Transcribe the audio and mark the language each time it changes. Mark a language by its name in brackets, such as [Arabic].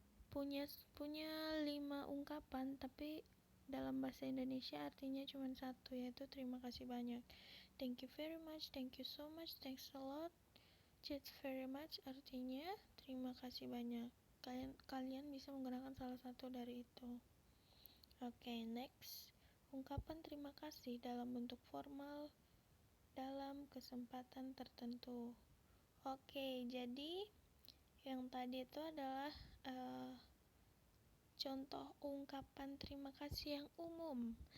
[Indonesian] Punya 5 ungkapan, tapi dalam bahasa Indonesia artinya cuma satu, yaitu terima kasih banyak. [English] Thank you very much, thank you so much, thanks a lot. Cheers very much [Indonesian] artinya terima kasih banyak. Kalian bisa menggunakan salah satu dari itu. Okay, next. Ungkapan terima kasih dalam bentuk formal dalam kesempatan tertentu. Oke, jadi yang tadi itu adalah contoh ungkapan terima kasih yang umum.